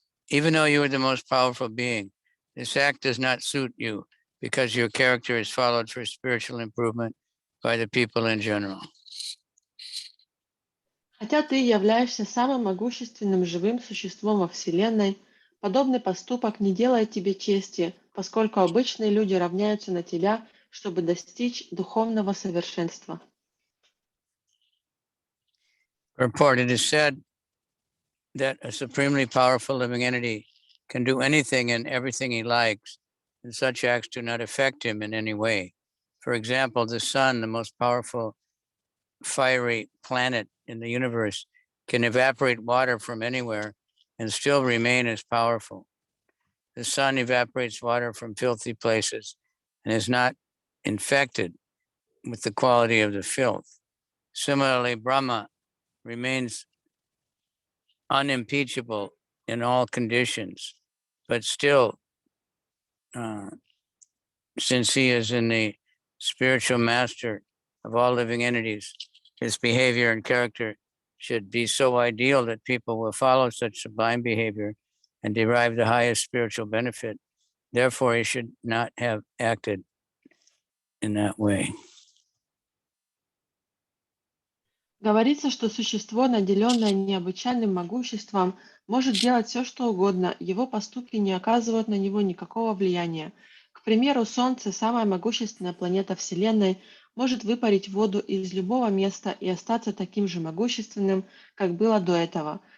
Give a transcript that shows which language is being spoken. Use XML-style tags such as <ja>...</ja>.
<en>Even though you are the most powerful being, this act does not suit you because your character is followed for spiritual improvement by the people in general.</en> <ru>Хотя ты являешься самым могущественным живым существом во Вселенной, подобный поступок не делает тебе чести, поскольку обычные люди равняются на тебя, чтобы достичь духовного совершенства.</ru> <en>Report, it is said that a supremely powerful living entity can do anything and everything he likes, and such acts do not affect him in any way. For example, the sun, the most powerful fiery planet in the universe, can evaporate water from anywhere and still remain as powerful. The sun evaporates water from filthy places and is not infected with the quality of the filth. Similarly, Brahma remains unimpeachable in all conditions, but still, since he is in the spiritual master of all living entities, his behavior and character should be so ideal that people will follow such sublime behavior and derive the highest spiritual benefit. Therefore, he should not have acted in that way.</en> <ru>Говорится, что существо, наделенное необычайным могуществом, может делать все, что угодно, его поступки не оказывают на него никакого влияния. К примеру, Солнце, самая могущественная планета Вселенной, может выпарить воду из любого места и остаться таким же могущественным, как было до этого.</ru>